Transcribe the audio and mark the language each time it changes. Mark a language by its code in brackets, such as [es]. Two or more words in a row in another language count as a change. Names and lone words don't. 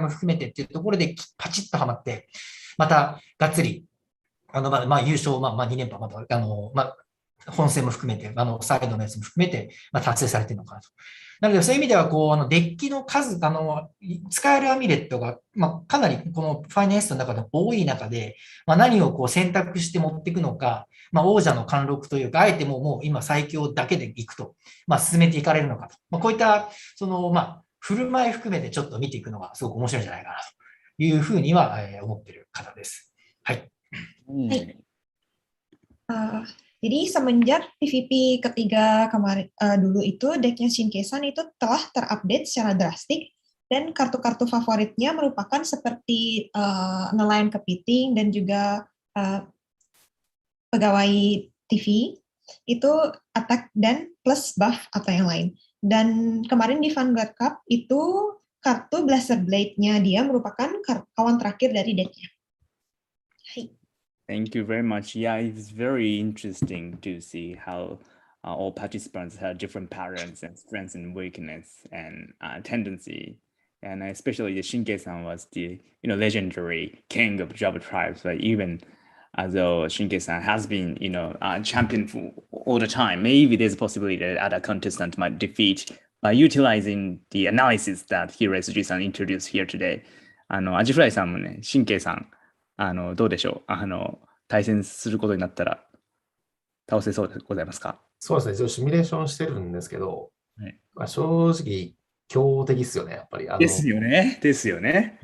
[ja] も含めてっていうところでパチッとはまって、またがっつり優勝、2連覇、また、本戦も含めて、サイドのやつも含めて、達成されているのかなとなので、そういう意味では、デッキの数、使えるアミュレットが、かなりこのファイナリストの中で多い中で、何を選択して持っていくのか、王者の貫禄というか、あえてもう今最強だけでいくと、進めていかれるのかと。こういった、振る舞い含めてちょっと見ていくのがすごく面白いんじゃないかなというふうには思っている方です。はい。 [id] Jadi semenjak PVP ketiga kemarin dulu itu decknya Shinkesan itu telah terupdate secara drastik dan kartu-kartu favoritnya merupakan seperti nelayan kepiting dan juga pegawai TV itu attack dan plus buff atau yang lain. Dan kemarin di Vanguard Cup itu kartu Blaster Blade-nya dia merupakan kawan terakhir dari decknya. Hai. [en] Thank you very much. Yeah, it's very interesting to see how all participants have different patterns and strengths and weakness and tendency. And especially the Shinke-san was the legendary king of JobTribes, but even although Shinke-san has been a champion for all the time, maybe there's a possibility that other contestant might defeat by utilizing the analysis that Hirasuji-san introduced here today. [ja] アジフライさんもね、Shinke-さんどうでしょう対戦することになったら倒せそうでございますか？そうですね。一応シミュレーションしてるんですけど、正直、強敵ですよね、やっぱり。ですよね。ですよね。